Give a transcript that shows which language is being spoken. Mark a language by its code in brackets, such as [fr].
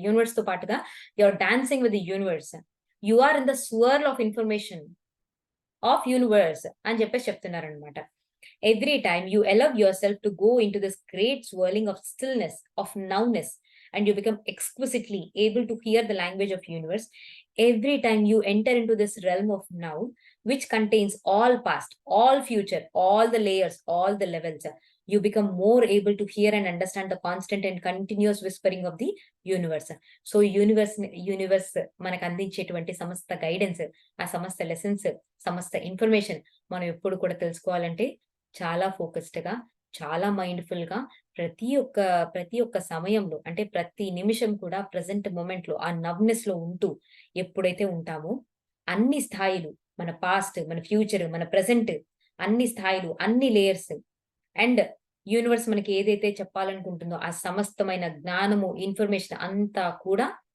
[te] యూనివర్స్‌తో పాటుగా [en] You are dancing with the universe. You are in the swirl of information. Of universe [te] అని చెప్పేసి చెప్తున్నారనమాట. [en] Every time you allow yourself to go into this great swirling of stillness, of nowness and you become exquisitely able to hear the language of universe. Every time you enter into this realm of now, which contains all past, all future, all the layers, all the levels, you become more able to hear and understand the constant and continuous whispering of the universe. [te] So universe మనకు అందించేటువంటి సమస్త guidance, ఆ సమస్త lessons, సమస్త information మనం ఎప్పుడు కూడా తెలుసుకోవాలంటే చాలా ఫోకస్డ్‌గా, చాలా మైండ్‌ఫుల్‌గా ప్రతి ఒక్క సమయంలో అంటే ప్రతి నిమిషం కూడా ప్రెజెంట్ మొమెంట్‌లో ఆ నవ్‌నెస్‌లో ఉంటూ ఎప్పుడైతే ఉంటామో అన్ని స్థాయిలు మన పాస్ట్, మన ఫ్యూచర్, మన ప్రెజెంట్ అన్ని స్థాయిలు, అన్ని లేయర్స్ అండ్ యూనివర్స్ మనకి ఏదైతే చెప్పాలనుకుంటుందో ఆ సమస్తమైన జ్ఞానము, ఇన్ఫర్మేషన్ అంతా కూడా